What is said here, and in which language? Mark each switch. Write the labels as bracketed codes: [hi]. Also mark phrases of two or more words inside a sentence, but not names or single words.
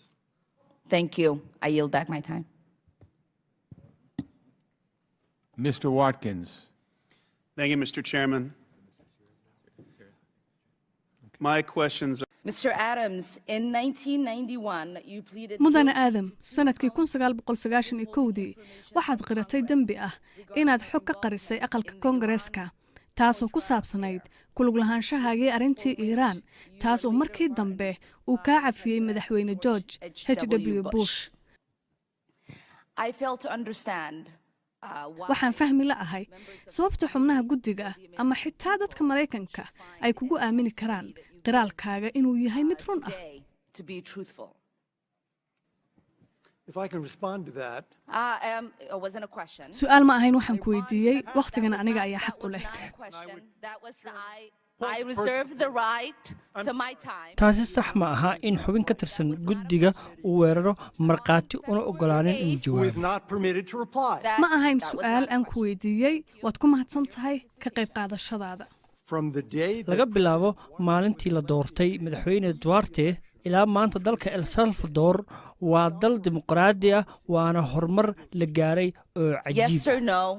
[en] Thank you. I yield back my time. Mr. Watkins. Thank you, Mr. Chairman. My questions are... Mr. Adams, in 1991, you pleaded... [so] mudane aadam sanadkii 1991dii waxaad qiratay dembi ah inaad xog ka qarisay aqalka koongareeska taasoo ku saabsanayd kulug lahaanshahaagii arrintii Iiraan taasoo markii dambe uu ka cafiyay madaxweyne George H.W. Bush. [en] I fail to understand [so] waxaan fahmi la'ahay sababta xubnaha guddiga ama xitaa dadka Mareykanka ay kugu aamini karaan qiraalkaaga inuu yahay mid run ah. [en] If I can respond to that. It wasn't a question. [so] Su'aal ma ahayn waxaan ku weydiiyay waqtigan aniga ayaa xaq u leh. [en] I reserve the right to my time. [so] taasi sax ma aha in xubin ka tirsan guddiga uu weeraro marqaati una ogolaanin inuu jawaabo. Ma ahayn su'aal aan ku weydiiyay waad ku mahadsan tahay ka qayb qaadashadaada. laga bilaabo maalintii la doortay madaxweyne Duarte ilaa maanta dalka El Salvador waa dal dimuqraadi ah waana horumar la gaaray oo cajiib.